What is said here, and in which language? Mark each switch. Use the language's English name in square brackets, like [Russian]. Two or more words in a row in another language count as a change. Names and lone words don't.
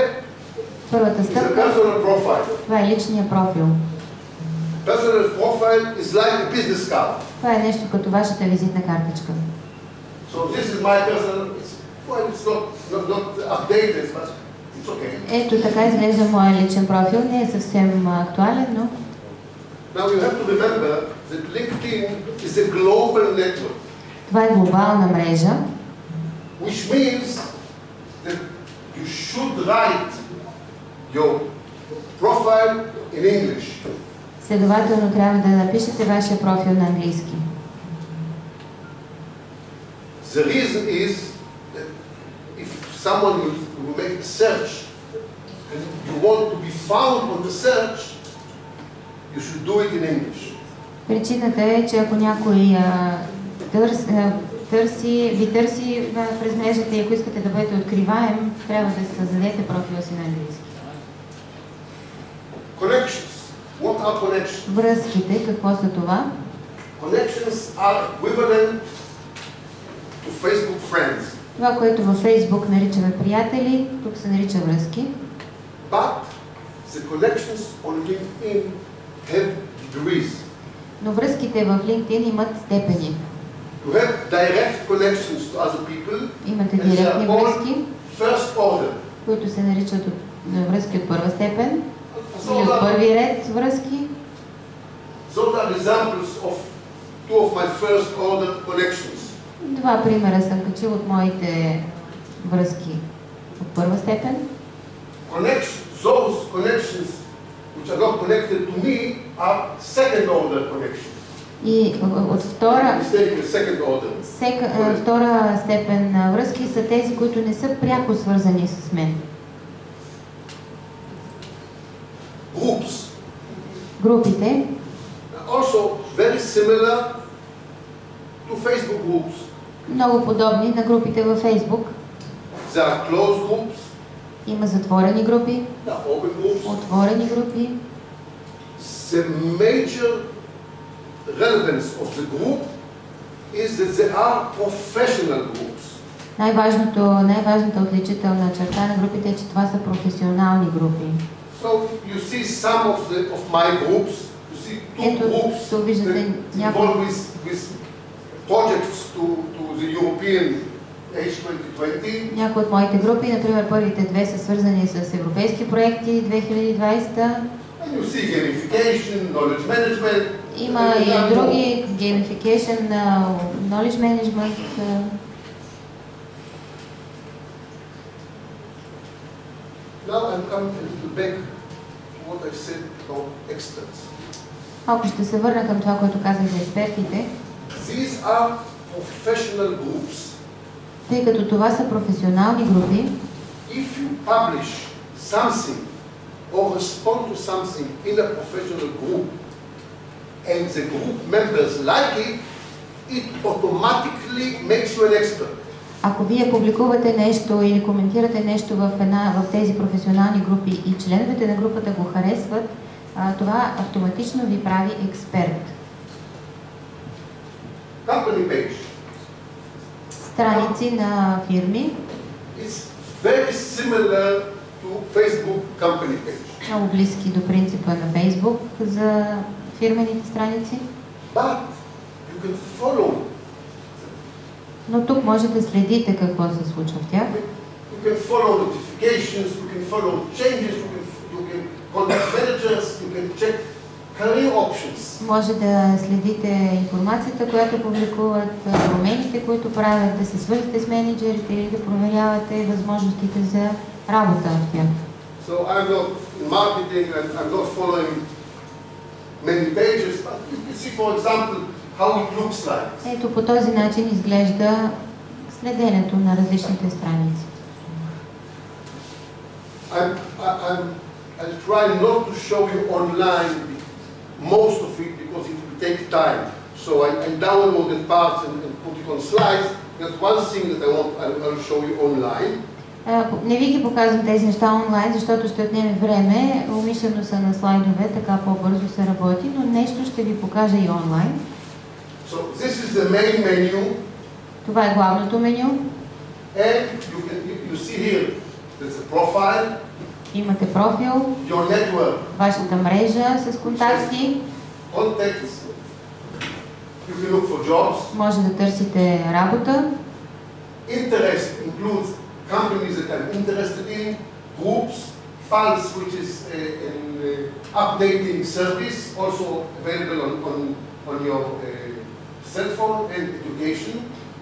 [Bulgarian] Първата [English] is a [Bulgarian] стъпка, [English] personal profile. [Bulgarian] това е личния профил. [English] Personal profile is like a business card. [Bulgarian] Това е нещо като вашата визитна картичка. [English] So this is my personal. It's not updated, but it's okay. [Bulgarian] Ето така изглежда моя личен профил. Не е съвсем актуален, но... [English] Now you have to remember that LinkedIn is a global network. [Bulgarian] Това е глобална мрежа. [English] Which means that you should write your profile in English. [Bulgarian] Следователно трябва да напишете вашия профил на английски. [English] The reason is that if someone will make a search and you want to be found on the search, you should do it in English. [Bulgarian] Причината е, че ако някой ви търси през мрежата и ако искате да бъдете откриваем, трябва да създадете профила си на английски. [English] Connections. What are connections? [Bulgarian] Връзките, какво са това? [English] Connections are equivalent to Facebook friends. [Bulgarian] Това, което във Facebook наричаме приятели, тук се нарича връзки. [English] But the connections on LinkedIn have degrees. [Bulgarian] Но връзките в LinkedIn имат степени. [English] You have direct connections to other people. [Bulgarian] Имате директни връзки, [English] First order. [Bulgarian] които се наричат връзки от първа степен или от първи ред връзки. [English] Those are examples of two of my first order connections. [Bulgarian] Два примера съм качил от моите връзки от първа степен. [English] Those connections which are not connected to me are second order connections. [Bulgarian] И от втора степен на връзки са тези, които не са пряко свързани с мен. [English] Groups. [Bulgarian] Групите. [English] Also very similar to Facebook groups. [Bulgarian] Много подобни на групите във Facebook. [English] There are closed groups. [Bulgarian] Има затворени групи. [English] There are open groups. [Bulgarian] Отворени групи. [English] The major relevance of the group is that they are professional groups. [Bulgarian] Най-важната отличителна черта на групите е, че това са професионални групи. [English] So you see some of my groups. You see two groups that involved with projects to the European Age 2020. [Bulgarian] Някои от моите групи, например, първите две са свързани с европейски проекти 2020. [English] And you see gamification, knowledge management. [Bulgarian] Има и други [English] gamification, knowledge management. Now I'm coming a little back to what I said about experts. [Bulgarian] Малко ще се върна към това, което казах за експертите. [English] These are professional groups. [Bulgarian] Тъй като това са професионални групи, [English] if you publish something or respond to something in a professional group and the group members like it, it automatically makes you an expert. [Bulgarian] Ако вие публикувате нещо или коментирате нещо в тези професионални групи и членовете на групата го харесват, това автоматично ви прави експерт. [English] Company page. [Bulgarian] Страници на фирми. [English] It's very similar to Facebook company page. [Bulgarian] Много близки до принципа на Facebook за фирмените страници. [English] But you can follow. [Bulgarian] Но тук може да следите какво се случва в тях. [English] You can follow notifications, you can follow changes, you can contact managers, you can check career options. [Bulgarian] Може да следите информацията, която публикуват, промените, които правят, да се свържете с менеджерите или да проверявате възможностите за работа в тях. [English] So I'm not in marketing and I'm not following many pages, but you can see, for example, how it looks like. [Bulgarian] Ето по този начин изглежда следенето на различните страници. [English] I'll try not to show you online most of it because it will take time. So I downloaded parts and put it on slides. That's one thing that I'll show you online. [Bulgarian] Не ви ги показвам тези неща онлайн, защото ще отнеме време. Умишлено са на слайдове, така по-бързо се работи, но нещо ще ви покажа и онлайн. [English] So this is the main menu. [Bulgarian] Това е главното меню. [English] And you see here, there's a profile. [Bulgarian] Имате профил. [English] Your network. [Bulgarian] Вашата мрежа с контакти. [English] Contacts. You can look for jobs. [Bulgarian] Може да търсите работа. [English] Interest includes companies that I'm interested in, groups, Pulse, which is an updating service, also available on your cell phone, and education.